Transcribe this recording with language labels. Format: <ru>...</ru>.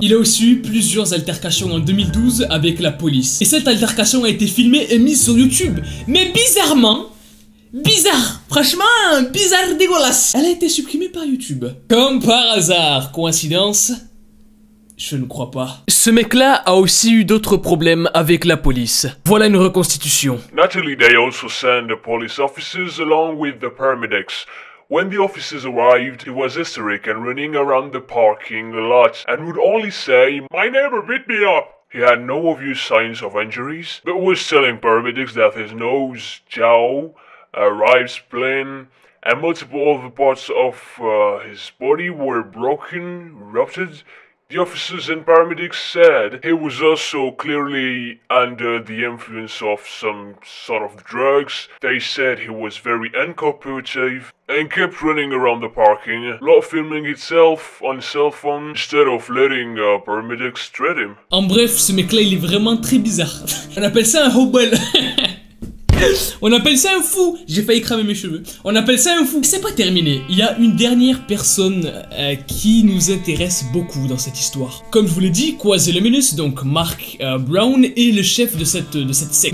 <fr>Il a aussi eu plusieurs altercations en 2012 avec la police. Et cette altercation a été filmée et mise sur YouTube. Mais bizarrement, franchement, bizarre dégueulasse, elle a été supprimée par YouTube. Comme par hasard, coïncidence? Je ne crois pas. Ce mec-là a aussi eu d'autres problèmes avec la police. Voilà une reconstitution.</fr> <en>Naturally, they also send the police officers along with the paramedics. When the officers arrived, he was hysteric and running around the parking lot and would only say, "My neighbor beat me up." He had no obvious signs of injuries, but was telling paramedics that his nose, jaw, right spleen, and multiple other parts of his body were broken, ruptured. The officers and paramedics said he was also clearly under the influence of some sort of drugs. They said he was very uncooperative and kept running around the parking, lot filming itself on cell phone instead of letting paramedics treat him.</en> <fr>En bref, ce mec-là, il est vraiment très bizarre. On appelle ça un hobble. On appelle ça un fou. J'ai failli cramer mes cheveux. On appelle ça un fou. C'est pas terminé. Il y a une dernière personne qui nous intéresse beaucoup dans cette histoire. Comme je vous l'ai dit, Quasi-Luminous, donc Mark Brown, est le chef de cette secte.</fr>